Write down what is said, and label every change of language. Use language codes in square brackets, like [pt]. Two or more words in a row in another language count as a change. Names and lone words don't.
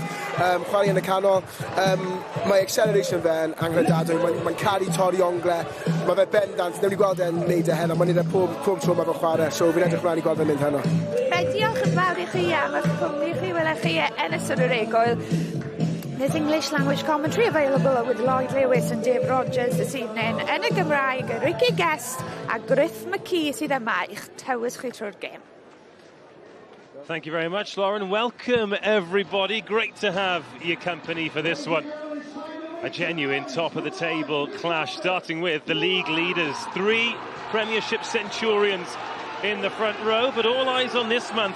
[cy] Chwarae yn y canol, mae acceleration fe'n anghredadwy, mae'n caru torri ongle, mae fe bendant, newn ni gweld e'n neud heno, mae'n neud pob tro mae fe'n chwarae, so fi'n edrych mlaen I gweld fe'n mynd heno. Diolch yn fawr I chi am eich cwmni chi, welech chi yn ystod yr egoel. [en] There's English language commentary available with Lloyd Lewis and Dave Rogers this evening. [cy] Yn y Gymraeg, Ricky Guest a Griff McKee sydd yma i'ch tywys chi trwy'r gêm. [en] Thank you very much, Lauren. Welcome, everybody. Great to have your company for this one. A genuine top-of-the-table clash, starting with the league leaders. 3 Premiership Centurions in the front row, but all eyes on this man.